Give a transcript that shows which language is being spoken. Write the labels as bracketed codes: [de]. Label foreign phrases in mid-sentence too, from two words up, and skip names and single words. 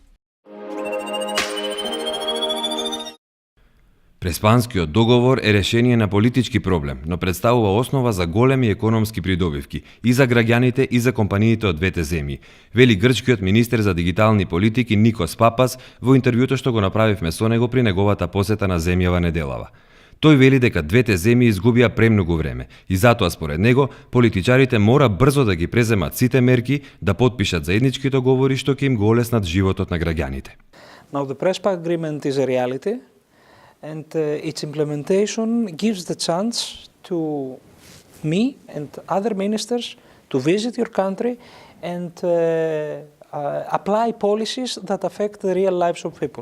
[mk] Преспанскиот договор е решение на политички проблем, но представува основа за големи економски придобивки и за граѓаните и за компаниите од двете земји, вели грчкиот министер за дигитални политики Никос Папас во интервјуто што го направивме со него при неговата посета на земјава неделава. Тој вели дека двете земји изгубија премногу време и затоа според него политичарите мора брзо да ги преземат сите мерки да потпишат заеднички договори што ќе им го олеснат животот на граѓаните. [en] Now the Prespa agreement is a reality and its implementation gives the chance to me and other ministers to visit your country and apply policies that affect the real lives of people.